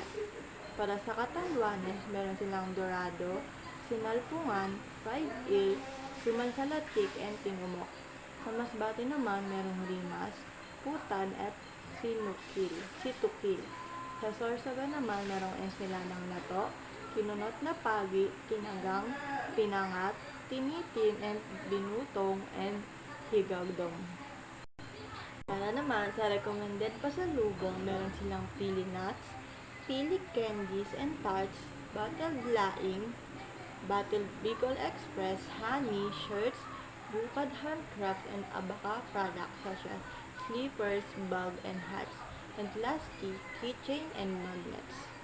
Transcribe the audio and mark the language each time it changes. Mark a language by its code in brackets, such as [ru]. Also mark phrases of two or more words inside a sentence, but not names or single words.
[tl] Para sa Catanduanes, meron silang dorado, sinalpungan, [en] fried eel, [tl] simansalatik, and tinumok. Sa Masbate naman, merong rimas, putan, at situkil. Sa Sorsogon naman, merong ensiladang lato, kinunot na pagi, kinagang, pinangat, tinitin, and binutong, and higagdong. Para naman sa [en] recommended pasalubong, [tl] meron silang [en] pili nuts, pili candies and tarts, bottled laing, bottled Bicol Express, honey, shirts, bukad handcraft, and abaca products such as slippers, bag, and hats, and lastly, keychain and magnets.